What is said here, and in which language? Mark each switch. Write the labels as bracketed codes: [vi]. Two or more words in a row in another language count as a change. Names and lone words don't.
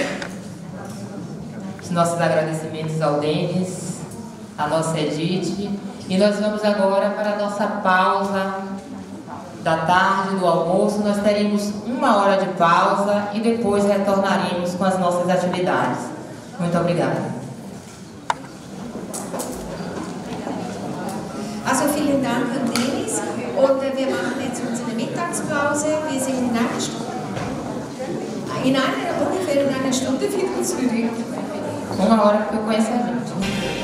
[pt] Nossos agradecimentos ao Denis, à nossa Edith E nós vamos agora para a nossa pausa da tarde, do almoço. Nós teremos 1 hora de pausa e depois retornaremos com as nossas atividades. Muito obrigada. [de] Also vielen Dank an Denis und wir machen jetzt unsere Mittagspause. Wir sind ungefähr in einer Stunde wieder zurück. [pt] 1 hora que eu conheço a gente.